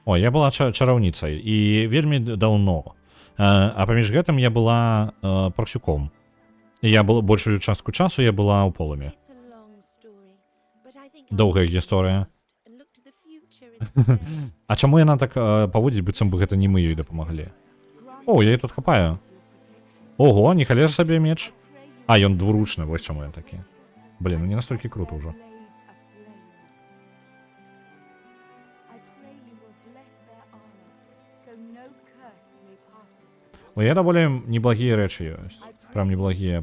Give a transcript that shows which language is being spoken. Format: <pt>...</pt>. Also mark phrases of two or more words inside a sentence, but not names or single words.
<be>О, я была чараўніцай і вельмі даўно. А паміж гэтым я была прасюком. І я была большую частку часу я была ў полымі.</be> <en>It's a long story, but I think</en> <be>Доўгая</be> <en>I'll look to the</en> <be>гісторыя.</be> <en>past and look to the future instead.</en> <be>А чаму яна так паводзіць, быццам бы гэта не мы ёй дапамаглі? О, я її тут хапаю. Ого, не халеш сабе меч. А, ён двуручны, вось чаму ён такі. Блін, ну не настолькі круто ўжо. Ну, я даволі неблагія рэчы ёсць. Прям неблагія.</be>